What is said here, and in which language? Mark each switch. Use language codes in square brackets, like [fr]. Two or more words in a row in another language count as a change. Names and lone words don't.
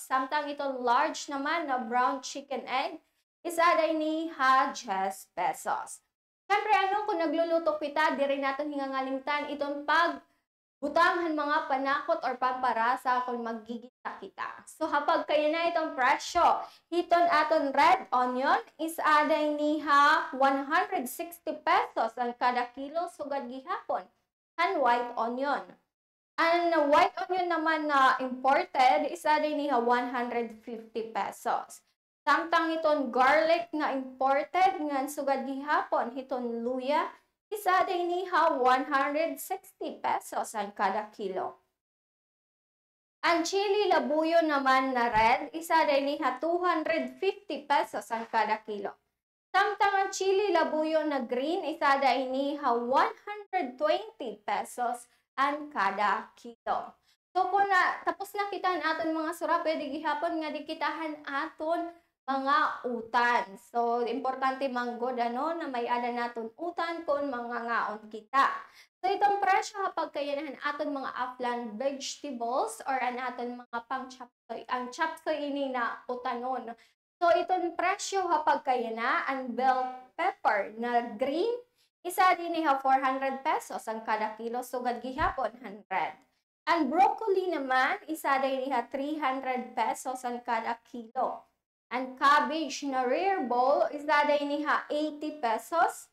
[war] Samtang itong large naman na brown chicken egg, isa rin niya 10 pesos. Siyempre, kung nagluluto kita, di rin natin hingangalimtan itong pagbutanghan mga panakot or pamparasa kung magigita kita. So, kapag kaya na itong presyo, hiton aton [en] red onion [war] is aday niha 160 pesos ang kada kilo sugad gihapon. [en] And white onion. And white onion [war] naman na imported, isa din niya 150 pesos. Samtang iton garlic na imported, ngan sugad gihapon, iton luya, isa din niya 160 pesos ang kada kilo. Ang chili labuyo naman na red, isa din niya 250 pesos ang kada kilo. Samtang ang chili labuyo na green, isa din niya 120 pesos ang kada kilo. So kung tapos na kita aton mga sura, pwede gihapon nga dikitahan aton mga utan. So importante manggod na may ada naton utan kung mga ngaon kita. So itong presyo kapag kayanahan aton mga [en] upland vegetables [war] or an aton mga pang chapsoy. Ang chapsoy ini na utanon. So itong presyo kapag kayana ang [en] bell pepper [war] na green, isa din niya 400 pesos ang kada kilo, sugad gihapon 100. Ang broccoli naman, isa din niya 300 pesos ang kada kilo. Ang cabbage na [en] rare bowl, [war] isa din niya 80 pesos.